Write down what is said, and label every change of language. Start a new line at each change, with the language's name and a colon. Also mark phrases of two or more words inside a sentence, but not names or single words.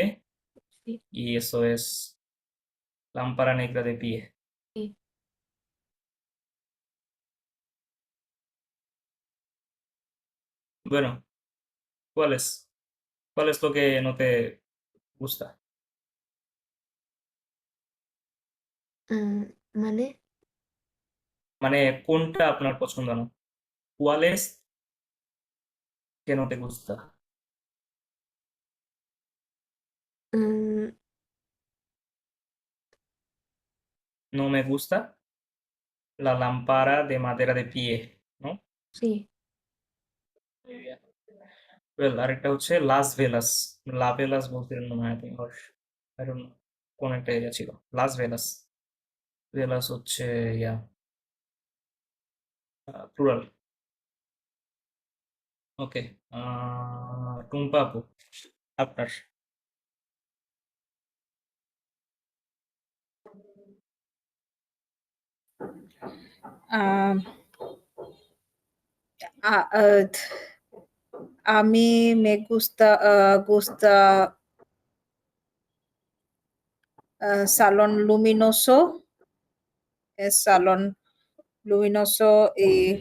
Spanish: sí, y eso es lámpara negra de pie. sí. Bueno, ¿cuál es? ¿Cuál es lo que no te gusta?
Bangla: মানে মানে কোনটা আপনার পছন্দ না?
Spanish: ¿Cuál es que no te gusta?
Bangla: উম,
Spanish: No me gusta la lámpara de madera de pie, ¿no? sí. Muy bien.
Bangla: Well, আরেকটা হচ্ছে
Spanish: las velas. la velas
Bangla: বলছিলেন মনে হয় আপনি,
English: or I don't know,
Bangla: কোন একটা এরিয়া ছিল।
Spanish: las velas.
Bangla: ভেলাস হচ্ছে ইয়া প্লুরাল। ওকে। টুম্পা আপু, আপনার।
Spanish: Ah, ah, ah, a mí me gusta salón luminoso, es salón luminoso y